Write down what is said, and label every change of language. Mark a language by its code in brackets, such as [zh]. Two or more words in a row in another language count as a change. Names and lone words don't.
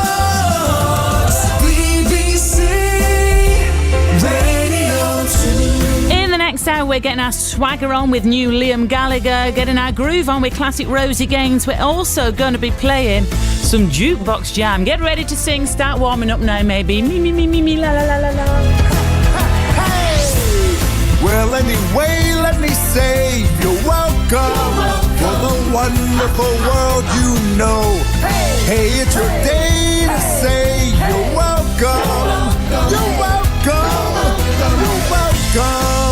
[en] Next hour, we're getting our swagger on with new Liam Gallagher, getting our groove on with classic Rosie Gaines. We're also going to be playing some jukebox jam. Get ready to sing, start warming up now, maybe. Me, me, me, me, me, la, la, la, la, la. Hey! Well, anyway, let me say you're welcome for the wonderful world you know. Hey, it's your day to say you're welcome. You're welcome. You're welcome.